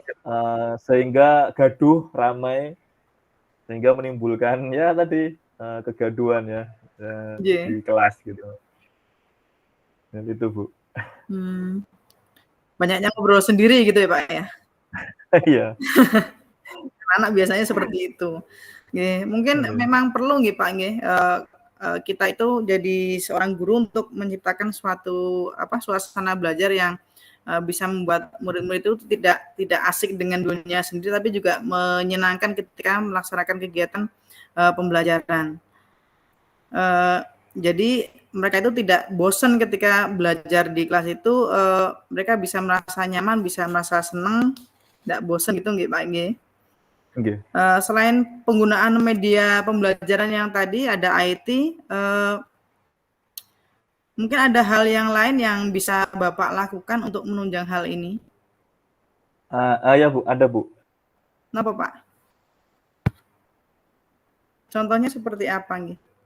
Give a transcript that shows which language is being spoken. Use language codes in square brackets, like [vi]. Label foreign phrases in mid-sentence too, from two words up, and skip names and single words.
[id] sehingga gaduh, ramai, sehingga menimbulkan ya tadi, kegaduhan ya, nggih, di kelas gitu, dan itu Bu. mmm, banyaknya ngobrol sendiri gitu ya Pak ya? Iya, Anak biasanya seperti itu. Nggih, mungkin iya, memang perlu nggih, Pak, nggih, kita itu jadi seorang guru untuk menciptakan suatu, apa, suasana belajar yang, bisa membuat murid-murid itu tidak asik dengan dunia sendiri, tapi juga menyenangkan ketika melaksanakan kegiatan, pembelajaran. Eee, jadi mereka itu tidak bosan ketika belajar di kelas itu, mereka bisa merasa nyaman, bisa merasa senang, nggak bosan gitu nggih, Pak, nggih? nggih. Selain penggunaan media pembelajaran yang tadi ada IT, mungkin ada hal yang lain yang bisa Bapak lakukan untuk menunjang hal ini? Ya Bu, ada Bu. Napa, Pak? Contohnya seperti apa nggih?